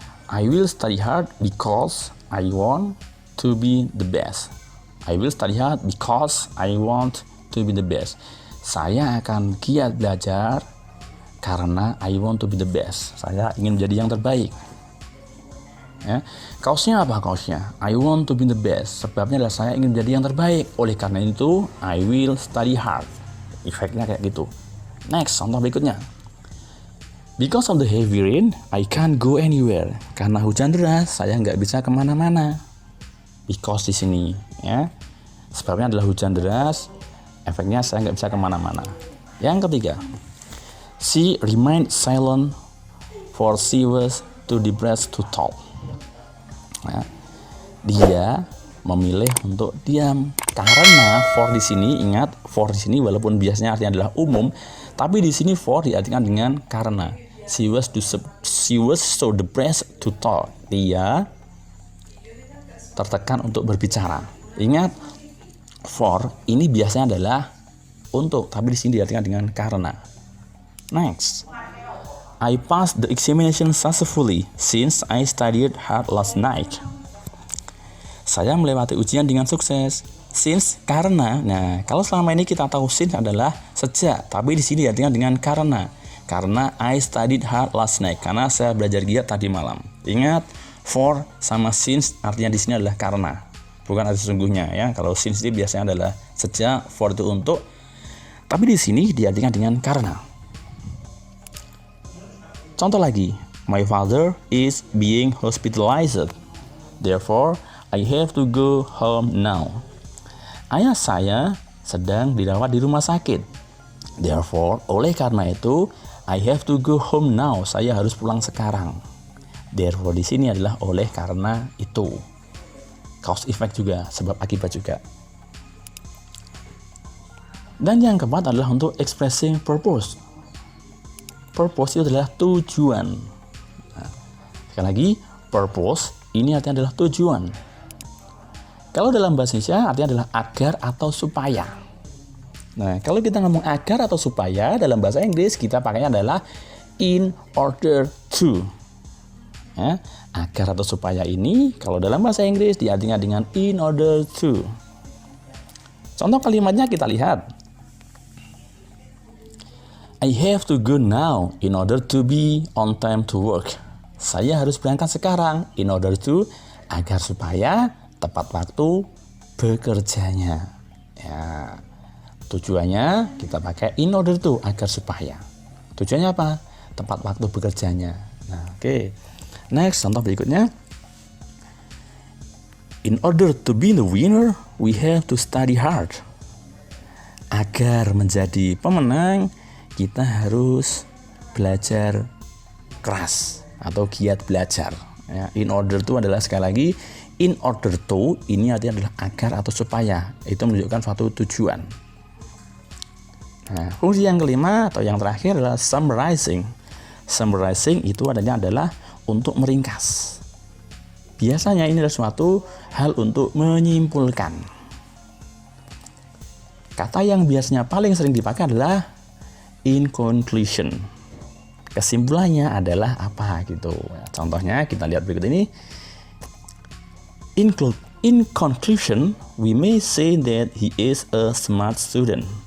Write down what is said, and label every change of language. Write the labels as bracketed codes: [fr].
[en] I will study hard because I want to be the best. I will study hard because I want to be the best. [id] Saya akan giat belajar karena [en] I want to be the best. [id] Saya ingin menjadi yang terbaik. Ya. Cause-nya apa cause-nya? [en] I want to be the best. [id] Sebabnya adalah saya ingin menjadi yang terbaik. Oleh karena itu, [en] I will study hard. [id] Efeknya kayak gitu. Next, contoh berikutnya. [en] Because of the heavy rain, I can't go anywhere. [id] Karena hujan deras, saya nggak bisa kemana-mana. Because di sini, ya. Sebabnya adalah hujan deras. Efeknya saya nggak bisa kemana-mana. Yang ketiga, [en] she remained silent for she was too depressed to talk. [id] Ya. Dia memilih untuk diam karena for di sini, ingat for di sini walaupun biasanya artinya adalah umum, tapi di sini for diartikan dengan karena. [en] She was so depressed to talk. [id] Dia tertekan untuk berbicara. Ingat, for ini biasanya adalah untuk, tapi di sini diartikan dengan karena. [en] Next, I passed the examination successfully since I studied hard last night. [id] Saya melewati ujian dengan sukses. Since, karena. Nah, kalau selama ini kita tahu since adalah sejak, tapi di sini diartikan dengan karena. [en] Karena I studied hard last night. [id] Karena saya belajar giat tadi malam. Ingat, for sama since artinya di sini adalah karena, bukan arti sesungguhnya, ya. Kalau since ini biasanya adalah sejak, for itu untuk. Tapi di sini diartikan dengan karena. Contoh lagi, [en] my father is being hospitalized. Therefore, I have to go home now. [id] Ayah saya sedang dirawat di rumah sakit. Therefore, oleh karena itu, [en] I have to go home now. [id] Saya harus pulang sekarang. Therefore di sini adalah oleh karena itu. Cause effect juga, sebab akibat juga. Dan yang keempat adalah untuk expressing purpose. Purpose itu adalah tujuan. Nah, sekali lagi, purpose ini artinya adalah tujuan. Kalau dalam bahasa Indonesia artinya adalah agar atau supaya. Nah, kalau kita ngomong agar atau supaya, dalam bahasa Inggris kita pakainya adalah in order to. Ya, agar atau supaya ini, kalau dalam bahasa Inggris diartikan dengan in order to. Contoh kalimatnya kita lihat. [en] I have to go now in order to be on time to work. [id] Saya harus berangkat sekarang in order to, agar supaya tepat waktu bekerjanya. Ya, tujuannya kita pakai in order to, agar supaya. Tujuannya apa? Tepat waktu bekerjanya. Nah, oke. Next, contoh berikutnya. [en] In order to be the winner, we have to study hard. [id] Agar menjadi pemenang, kita harus belajar keras atau giat belajar. Ya, in order to adalah sekali lagi, in order to ini artinya adalah agar atau supaya. Itu menunjukkan suatu tujuan. Nah, fungsi yang kelima atau yang terakhir adalah summarizing. Summarizing itu adanya adalah untuk meringkas. Biasanya ini adalah suatu hal untuk menyimpulkan. Kata yang biasanya paling sering dipakai adalah in conclusion. Kesimpulannya adalah apa gitu. Contohnya kita lihat berikut ini. [en] In conclusion, we may say that he is a smart student.